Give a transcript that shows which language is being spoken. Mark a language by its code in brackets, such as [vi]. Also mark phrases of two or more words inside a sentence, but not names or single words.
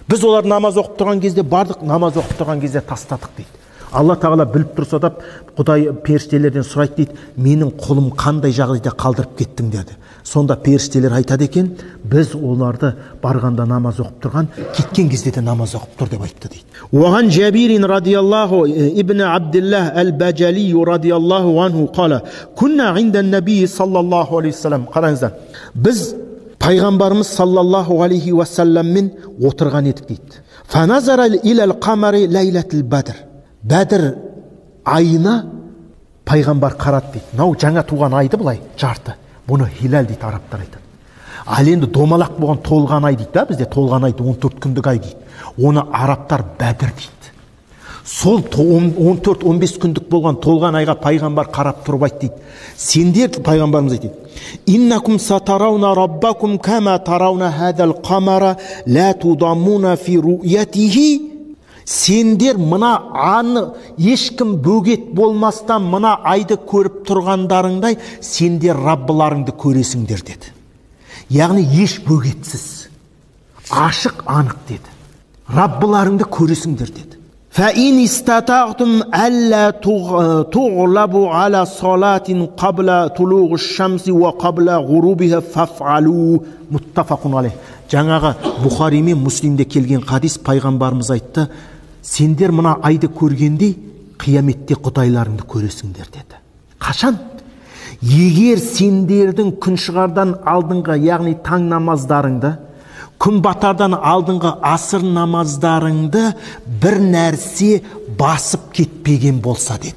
[kk] Біз олар намаз оқып тұрған кезде бардық, намаз оқып тұрған кезде тастадық дейді. Алла тағала біліп тұрса да, Құдай періштелерден сұрайды дейді, менің құлым қандай жағдайда қалдырып кеттіңдер деді. Сонда періштелер айтады екен, біз оларды барғанда намаз оқып тұрған, кеткен кезде де намаз оқып тұр деп айтты дейді. [ar] وعن جابر رضي الله بن عبد الله البجلي رضي الله عنه قال كنا عند النبي صلى الله عليه وسلم. [kk] Қараңыздар, біз пайғамбарымыз [ar] صلى الله عليه وسلم [kk] отырған едік дейді. [ar] فنظر إلى القمر ليلة البدر. [kk] Бәдір айына пайғамбар қарады дейді. Нау жаңа туған айды былай жарты. Бұны хилал дейді, арабтар айтады. Ал енді домалақ болған толған ай дейді да, бізде толған айды 14 күндік ай дейді. Оны арабтар бәдір дейді. Сол 14-15 күндік болған толған айға пайғамбар қарап тұрып айтты дейді. Сендер, пайғамбарымыз айтты, [ar] إنكم سترون ربكم كما ترون هذا القمر لا تضامون في رؤيته. [kk] Сендер мына ешкім бөгет болмастан мына айды көріп тұрғандарыңдай сендер Раббыларыңды көресіңдер деді. Яғни еш бөгетсіз, ашық анық деді. Раббыларыңды көресіңдер деді. [ar] فَإِنِ اسْتَطَعْتُمْ أَلَّا تُغْلَبُوا عَلَى صَلَاةٍ قَبْلَ طُلُوعِ الشَّمْسِ وَقَبْلَ غُرُوبِهَا فَافْعَلُوا. متفق عليه. [kk] Жаңағы Бухари мен Муслимде келген хадис, пайғамбарымыз айтты, сендер мына айды көргендей қияметте Құдайларыңды көресіңдер деді. Қашан? Егер сендердің күн шығардан алдыңғы, яғни таң намаздарыңды, күн батардан алдыңғы асыр намаздарыңды бір нәрсе басып кетпеген болса деді.